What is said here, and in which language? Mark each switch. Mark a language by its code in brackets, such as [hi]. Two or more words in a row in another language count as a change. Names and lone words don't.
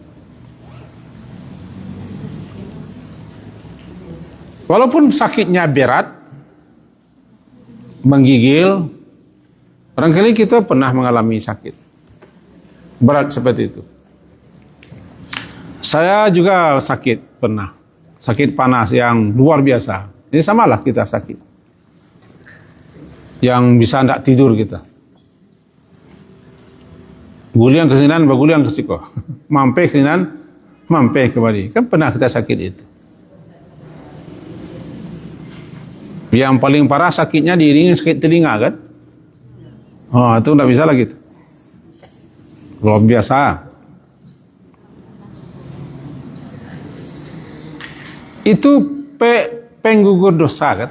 [id] Walaupun sakitnya berat, menggigil, barangkali kita pernah mengalami sakit berat seperti itu. Saya juga sakit pernah. Sakit panas yang luar biasa. Ini samalah kita sakit. Yang bisa tidak tidur kita. [min] Guliang ke sinan, baguliang ke siko. Mampai ke sinan, mampai kembali. [id] Kan pernah kita sakit itu. Yang paling parah sakitnya diiringi sakit telinga kan? Oh, itu tidak bisa lagi itu. Luar biasa. Itu penggugur dosa kan?